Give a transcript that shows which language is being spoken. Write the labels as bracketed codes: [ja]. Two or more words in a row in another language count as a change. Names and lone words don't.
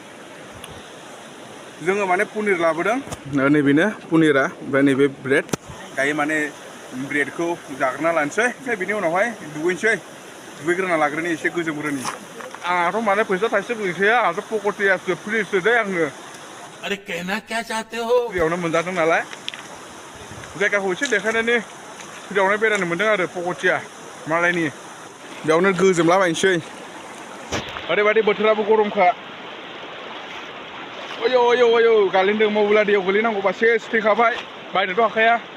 [brx] जोङो माने पनिर लाबोदों नैबेनो पनिरा ओमफ्राय नैबे ब्रेड दायो माने ब्रेडखौ जाग्रोना लानोसै ओमफ्राय बिनि उनावहाय दुगैग्रोना लाग्रोनि एसे गोजोमग्रोनि आंहाथ' माने फैसा थाइसे गैखाया आंहाथ' पक'टियासो फ्रिसो दे आंनो [hi] अरे कहना क्या चाहते हो [brx] फ्रियावनो मोनजादों नालाय जायगाखौ एसे देखायनानै फ्रियावनो बेरायनो मोन्दों आरो पक'टिया मालायनि बेयावनो गोजोमलाबायनोसै ओरैबायदि बोथोराबो गरमखा अयो गालिन्दों मबाइला दैयाव गोलैनांगौबा सेस थैखाबाय बायनोथ' हाखाया